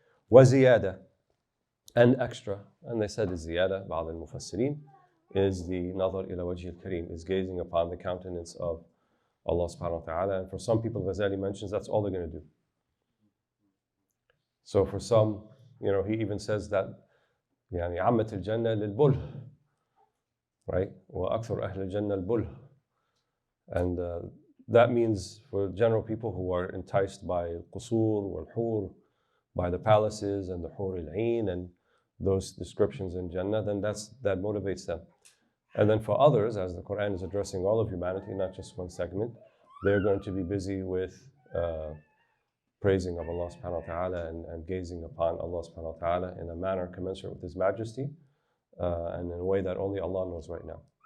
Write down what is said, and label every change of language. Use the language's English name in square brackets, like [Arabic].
[English] Wa ziyada, and extra. And they said the ziyada, ba'd al-mufassirin, is the [Arabic] nazar ila wajhi al-kareem, [English] is gazing upon the countenance of Allah subhanahu wa ta'ala. And for some people, Ghazali mentions that's all they're going to do. So for some, he even says that [Arabic] يعني عامة الجنة للبله, right? وأكثر أهل الجنة البله. [English] And that means for general people who are enticed by [Arabic] القصور والحور, [English] by the palaces and the حور العين and those descriptions in Jannah, then that motivates them. And then for others, as the Qur'an is addressing all of humanity, not just one segment, they're going to be busy with praising of Allah subhanahu wa ta'ala and gazing upon Allah subhanahu wa ta'ala in a manner commensurate with His majesty and in a way that only Allah knows right now.